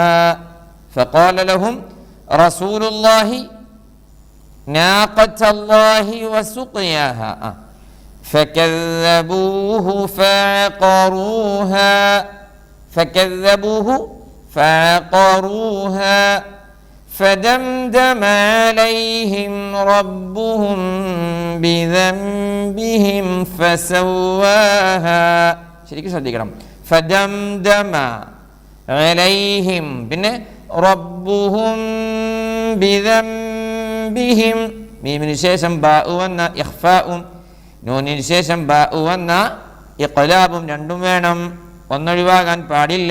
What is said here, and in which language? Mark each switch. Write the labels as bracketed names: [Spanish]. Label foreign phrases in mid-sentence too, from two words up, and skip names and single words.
[Arabic] فقال لهم رسول الله ناقة الله وسقياها فكذبوه فعقروها فدمدم عليهم ربهم بذنبهم فسواها. [Malayalam] ശരിക്കും ശ്രദ്ധിക്കണം. [Arabic] فدمدم عليهم, [Malayalam] പിന്നെ [Arabic] ربهم بذنبهم, [Malayalam] മീമിന് ശേഷം ബാഉ വന്ന ഇഖ്ഫാഉം, നൂനിന് ശേഷം ബാഉ വന്ന ഇഖ്ലാബും രണ്ടും വേണം, ഒന്നൊഴിവാകാൻ പാടില്ല.